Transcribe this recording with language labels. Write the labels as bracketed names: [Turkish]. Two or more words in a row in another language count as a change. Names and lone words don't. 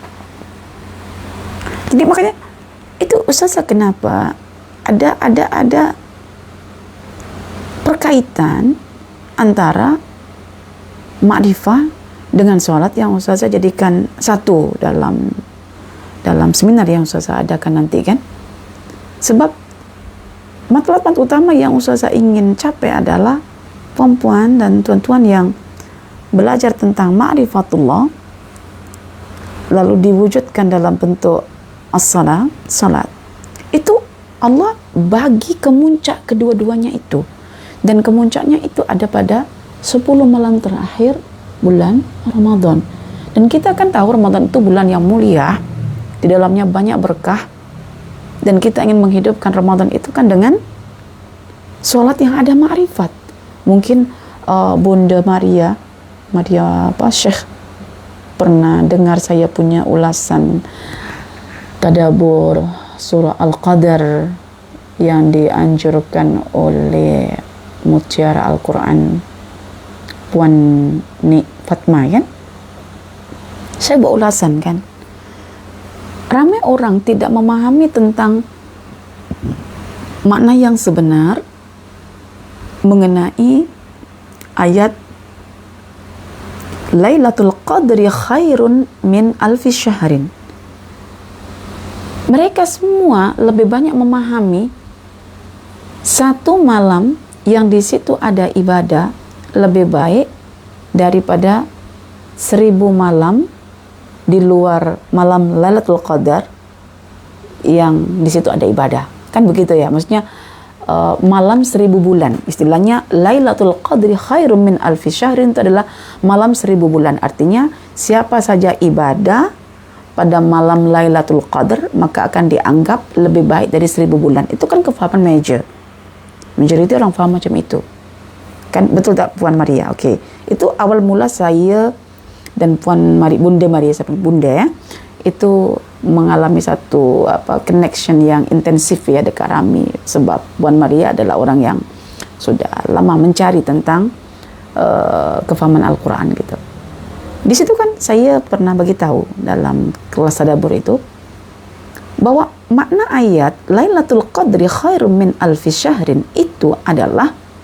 [Malay] Jadi makanya itu Ustazah, kenapa ada perkaitan antara makrifah dengan solat yang Ustazah jadikan satu dalam seminar yang Ustazah adakan nanti kan. Sebab matlamat utama yang Ustazah ingin capai adalah perempuan dan tuan-tuan yang belajar tentang ma'rifatullah lalu diwujudkan dalam bentuk as-salat, salat. Itu Allah bagi kemuncak kedua-duanya itu. Dan kemuncaknya itu ada pada 10 malam terakhir bulan Ramadan. Dan kita kan tahu Ramadan itu bulan yang mulia, di dalamnya banyak berkah, dan kita ingin menghidupkan Ramadan itu kan dengan solat yang ada ma'rifat. Mungkin Bunda Maria Syekh pernah dengar saya punya ulasan tadabbur surah Al-Qadar yang dianjurkan oleh Mutiara Al-Quran Puan Nik Fatma kan. Saya buat ulasan kan, ramai orang tidak memahami tentang makna yang sebenar mengenai ayat [Arabic] ليلة القدر خير من ألف شهر. [Malay] Mereka semua lebih banyak memahami satu malam yang di situ ada ibadah lebih baik daripada 1000 malam di luar malam Lailatul Qadar yang di situ ada ibadah. Kan begitu ya, maksudnya malam 1000 bulan. Istilahnya [Arabic] ليلة القدر خير من ألف شهر [Malay] itu adalah malam 1000 bulan. [Indonesian] Artinya siapa saja ibadah pada malam Lailatul Qadar maka akan dianggap lebih baik dari 1000 bulan. [Malay] Itu kan kefahaman majoriti orang faham macam itu. Kan betul tak Puan Maria? Okey. Itu awal mula saya dan Bunda Maria, Bunda ya, itu mengalami satu connection yang intensif ya dekat Rami, sebab Puan Maria adalah orang yang sudah lama mencari tentang kefahaman Al-Quran gitu. Di situ kan saya pernah bagi tahu dalam kelas tadabbur itu bahwa makna ayat [Arabic] ليلة القدر خير من ألف شهر [Malay] itu adalah